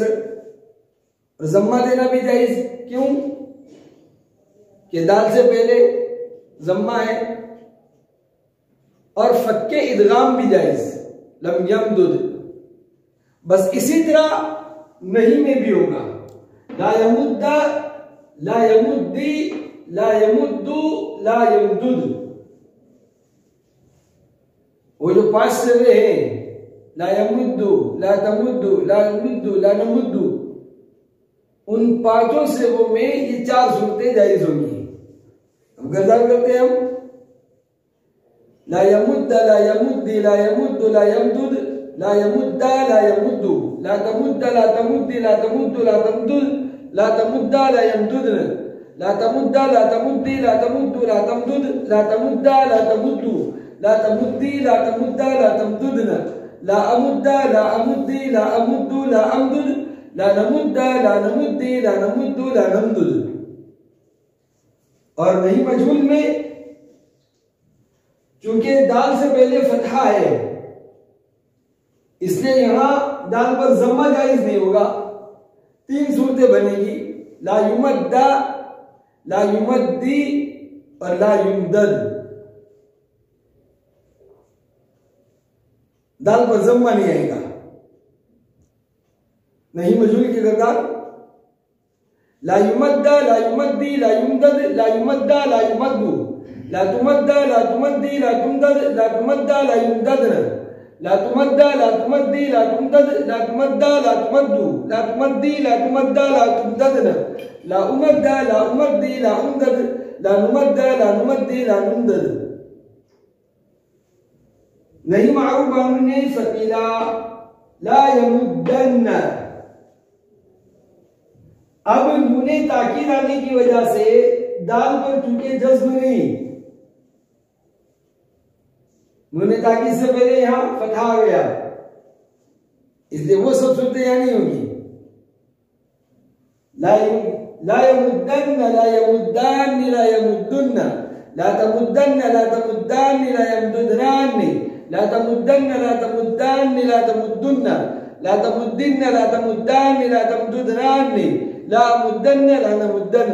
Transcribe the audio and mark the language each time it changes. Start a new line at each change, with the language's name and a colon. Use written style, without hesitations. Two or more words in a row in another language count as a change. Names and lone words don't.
Urdu: اور ضمہ دینا بھی جائز۔ کیوں? کہ دال سے پہلے ضمہ ہے. اور فکِّ ادغام بھی جائز.
Arabic: لَمْ يَمْدُدْ.
Urdu: بس اسی طرح نہی میں بھی ہوگا.
Arabic: لا يَمُدَّ، لا يَمُدِّ، لا يَمُدُّ، لا يَمْدُدْ.
Urdu: وہ جو 5 صیغے ہیں,
Arabic: لا يَمُدُّ، لا تَمُدُّ، لا يَمُدُّ، لا نَمُدُّ,
Urdu: ان 5 صیغوں میں یہ 4 صورتیں جائز ہوں گی. ہم گردان کرتے ہیں ہم
Arabic: لا يَمُدَّ، لا يَمُدِّ، لا يَمُدُّ، لا يَمْدُدْ، لا يَمُدَّا، لا يَمُدُّوا، لا تَمُدَّ، لا تَمُدِّ، لا تَمُدُّ، لا تَمْدُدْ، لا تَمُدَّا، لا يَمْدُدْنَ، لا تَمُدَّ، لا تَمُدِّ، لا تَمُدُّ، لا تَمْدُدْ، لا تَمُدَّا، لا تَمُدُّوا، لا تَمُدِّي، لا تَمُدَّا، لا تَمْدُدْنَ، لا أَمُدَّ، لا أَمُدِّ، لا أَمُدُّ، لا أَمْدُدْ، لا نَمُدَّ، لا نَمُدِّ، لا نَمُدُّ، لا نَمْدُدْ.
Urdu: اور نہی مجہول میں چونکہ دال سے پہلے فتحہ ہے اس لیے یہاں دال پر ضمہ جائز نہیں ہوگا. 3 صورتیں بنیں گی.
Arabic: لا يُمَدَّ، لا يُمَدِّ اور لا يُمْدَدْ.
Urdu: دال پر ضمہ نہیں آئے گا. نہی مجہول کی گردان
Arabic: لا يُمَدَّ، لا يُمَدِّ، لا يُمْدَدْ، لا يُمَدَّا، لا يُمَدُّوا، لا تُمَدَّ، لا تُمَدِّ، لا تُمْدَدْ، لا تُمَدَّا، لا يُمْدَدْنَ، لا تُمَدَّ، لا تُمَدِّ، لا تُمْدَدْ، لا تُمَدَّا، لا تُمَدُّوا، لا تُمَدِّي، لا تُمَدَّا، لا تُمْدَدْنَ، لا أُمَدَّ، لا أُمَدِّ، لا أُمْدَدْ، لا نُمَدَّ، لا نُمَدِّ، لا نُمْدَدْ.
Urdu: نہی معروف بانونِ ثقیلہ
Arabic: لا يَمُدَّنَّ.
Urdu: اب نونِ تاکید آنے کی وجہ سے دال پر چونکہ جزم نہیں، نونِ تاکید سے پہلے یہاں فتحہ آ گیا اس لیے وہ سب صورتیں یہاں نہیں ہوں گی.
Arabic: لا يَمُدَّنَّ، لا يَمُدَّانِّ، لا يَمُدُّنَّ، لا تَمُدَّنَّ، لا تَمُدَّانِّ، لا يَمْدُدْنَانِّ، لا تَمُدَّنَّ، لا تَمُدَّانِّ، لا تَمُدُّنَّ، لا تَمُدِّنَّ، لا تَمُدَّانِّ، لا تَمْدُدْنَانِّ، لا مُدَّنَّ، لا نَمُدَّنَّ.